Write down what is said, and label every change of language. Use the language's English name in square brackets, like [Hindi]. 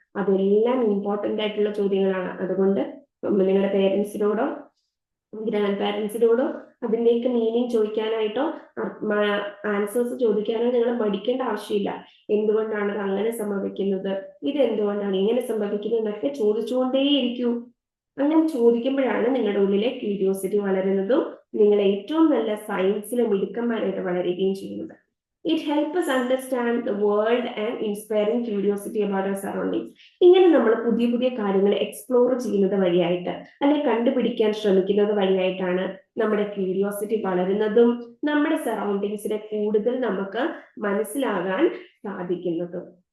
[Malayalam] അതെല്ലാം ഇമ്പോർട്ടന്റ് ആയിട്ടുള്ള ചോദ്യങ്ങളാണ്. അതുകൊണ്ട് നിങ്ങളുടെ പേരൻസിനോടോ ഗ്രാൻഡ് പാരൻസിനോടോ അതിൻ്റെയൊക്കെ മീനിങ് ചോദിക്കാനായിട്ടോ ആൻസേഴ്സ് ചോദിക്കാനോ നിങ്ങൾ മടിക്കേണ്ട ആവശ്യമില്ല. എന്തുകൊണ്ടാണ് അത് അങ്ങനെ സംഭവിക്കുന്നത്, ഇതെന്തുകൊണ്ടാണ് ഇങ്ങനെ സംഭവിക്കുന്നത് എന്നൊക്കെ ചോദിച്ചുകൊണ്ടേയിരിക്കൂ. അങ്ങനെ ചോദിക്കുമ്പോഴാണ് നിങ്ങളുടെ ഉള്ളിലെ ക്യൂരിയോസിറ്റി വളരുന്നതും നിങ്ങൾ ഏറ്റവും നല്ല സയൻസിലെ മിടുക്കന്മാരായിട്ട് വളരുകയും ചെയ്യുന്നത്. [English] It helps us understand the world and inspiring curiosity about our surroundings. [Malayalam] ഇങ്ങനെ നമ്മൾ പുതിയ പുതിയ കാര്യങ്ങൾ എക്സ്പ്ലോർ ചെയ്യുന്നത് വഴിയായിട്ട് അല്ലെങ്കിൽ കണ്ടുപിടിക്കാൻ ശ്രമിക്കുന്നത് വഴിയായിട്ടാണ് നമ്മുടെ ക്യൂരിയോസിറ്റി വളരുന്നതും നമ്മുടെ സറൗണ്ടിങ്സിനെ കൂടുതൽ നമുക്ക് മനസ്സിലാകാൻ സാധിക്കുന്നതും.